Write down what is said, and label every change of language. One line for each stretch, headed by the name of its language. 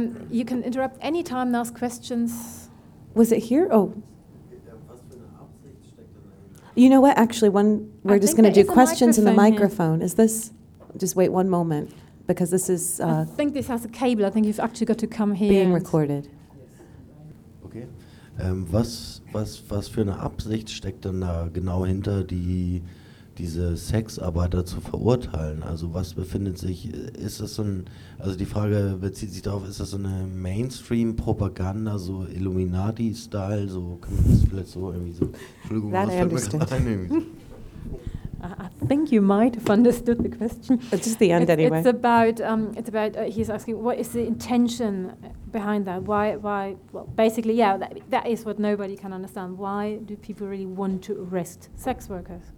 English: You can interrupt any time and ask questions. Was it here? Oh. You know what? Actually, we're just going to do questions in the microphone. Here. Is this? Just wait one moment, because this is. I think this has a cable. I think you've actually got to come here. Being recorded. Okay.
German: Was für eine Absicht steckt denn da genau hinter, diese Sexarbeiter zu verurteilen? Also was befindet sich? Ist das so ein? Also die Frage bezieht sich darauf: Ist das so eine Mainstream-Propaganda, so Illuminati-Style? So kann man das vielleicht so irgendwie so. Entschuldigung,
English: that was
German: fällt mir gerade ein?
English: I think you might have understood the question. It's just the end it's, anyway. It's about he's asking, what is the intention behind that? Why? Well, basically, yeah, that is what nobody can understand. Why do people really want to arrest sex workers?